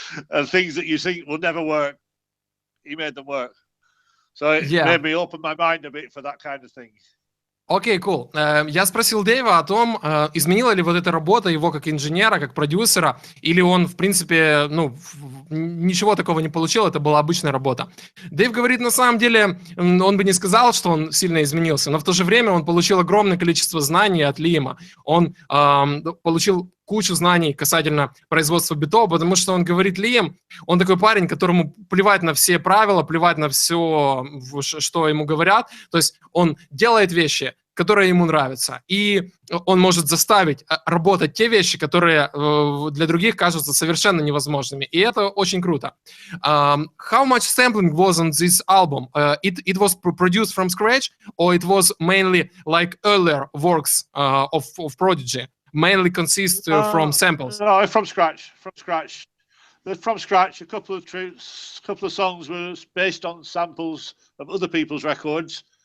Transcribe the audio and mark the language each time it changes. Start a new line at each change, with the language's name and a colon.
English: And things that you think will never work, he made them work. So it made me open my mind a bit for that kind of thing. Окей, cool.
Russian: Я спросил Дэйва о том, изменила ли вот эта работа его как инженера, как продюсера, или он, в принципе, ничего такого не получил, это была обычная работа. Дэйв говорит, на самом деле, он бы не сказал, что он сильно изменился, но в то же время он получил огромное количество знаний от Лиама. Он получил кучу знаний касательно производства битов, потому что он говорит, Лиам, он такой парень, которому плевать на все правила, плевать на все, что ему говорят, то есть он делает вещи, которые ему нравятся, и он может заставить работать те вещи, которые для других кажутся совершенно невозможными, и это очень круто.
English: How much sampling was on this album? It was produced from scratch, or it was mainly like earlier works of Prodigy? Mainly consists from samples. No, from scratch. From scratch. From scratch, a couple of songs were based on samples of other people's records.